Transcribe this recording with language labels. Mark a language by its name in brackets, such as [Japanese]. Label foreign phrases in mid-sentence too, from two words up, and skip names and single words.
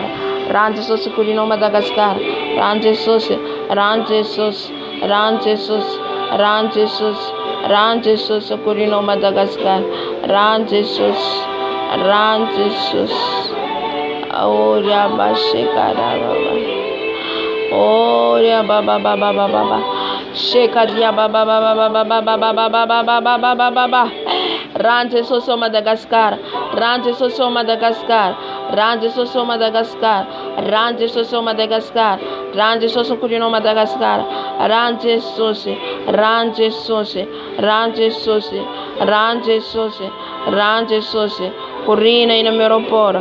[Malagasy] Rano Jesosy korina ao Madagasikara. Rano Jesosy, rano Jesosy, rano Jesosy, rano Jesosy, rano Jesosy korina ao Madagasikara. Rano Jesosy, rano Jesosy. Ora bashekara. Oria baba baba baba baba. Shekaria baba baba baba baba baba baba baba baba baba. Rano Jesosy ao Madagascar. Rano Jesosy ao Madagascar. Rano Jesosy ao Madagascar. Rano Jesosy ao Madagascar. Rano Jesosy korina ao Madagascar. Rano Jesosy, rano Jesosy, rano Jesosy, rano Jesosy, rano Jesosy korina eny amin'ny aéroport.